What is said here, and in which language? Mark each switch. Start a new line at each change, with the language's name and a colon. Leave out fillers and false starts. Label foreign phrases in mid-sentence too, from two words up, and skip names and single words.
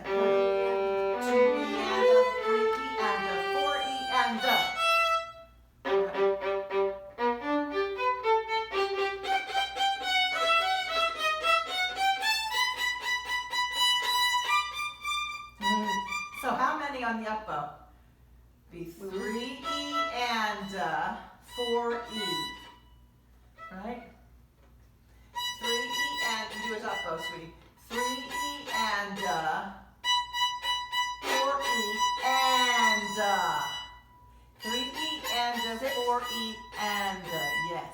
English: 2 E and a 3 E and a 4 E and a. So how many on the up bow? Be 3 E and 4 E. Right? 3 E and do his up bow, sweetie. 3 E and 4 E and 3 E and 4 E and yes.